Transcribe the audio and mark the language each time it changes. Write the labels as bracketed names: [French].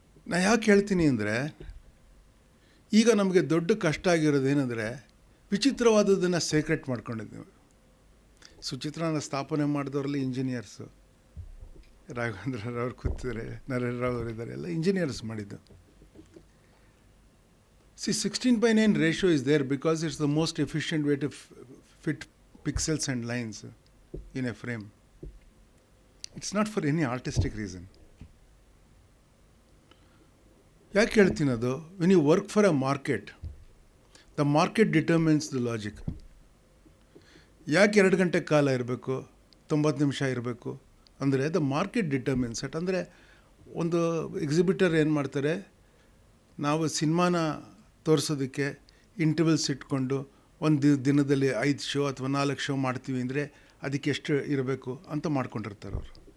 [Kannada] ನಾನು ಯಾಕೆ ಹೇಳ್ತೀನಿ ಅಂದರೆ, ಈಗ ನಮಗೆ ದೊಡ್ಡ ಕಷ್ಟ ಆಗಿರೋದೇನೆಂದರೆ, ವಿಚಿತ್ರವಾದದ್ದನ್ನು ಸೀಕ್ರೆಟ್ ಮಾಡ್ಕೊಂಡಿದ್ದೀವಿ. ಸುಚಿತ್ರನ ಸ್ಥಾಪನೆ ಮಾಡಿದವರಲ್ಲಿ ಇಂಜಿನಿಯರ್ಸು, ರಾಘವೇಂದ್ರ ರಾವ್ ಕೂತಿದ್ದಾರೆ, ನರೇಂದ್ರ ರಾವ್ ಅವರಿದ್ದಾರೆ, ಎಲ್ಲ ಇಂಜಿನಿಯರ್ಸ್ ಮಾಡಿದ್ದು. [English] 16:9 ratio is there because it's the most efficient way to fit pixels and lines in a frame. It's not for any artistic reason. [Kannada] ಯಾಕೆ ಹೇಳ್ತೀನಿ ಅದು? [English] When you work for a market, the market determines the logic. [Kannada] ಯಾಕೆ 2 ಗಂಟೆ ಕಾಲ ಇರಬೇಕು, 90 ನಿಮಿಷ ಇರಬೇಕು ಅಂದರೆ [English] The market determines it. [Kannada] ಅಂದರೆ ಒಂದು ಎಕ್ಸಿಬಿಟರ್ ಏನು ಮಾಡ್ತಾರೆ, ನಾವು ಸಿನಿಮಾನ ತೋರಿಸೋದಕ್ಕೆ ಇಂಟರ್ವಲ್ಸ್ ಇಟ್ಕೊಂಡು ಒಂದು ದಿನದಲ್ಲಿ 5 ಶೋ ಅಥವಾ 4 ಶೋ ಮಾಡ್ತೀವಿ ಅಂದರೆ ಅದಕ್ಕೆ ಎಷ್ಟು ಇರಬೇಕು ಅಂತ ಮಾಡ್ಕೊಂಡಿರ್ತಾರೆ ಅವರು.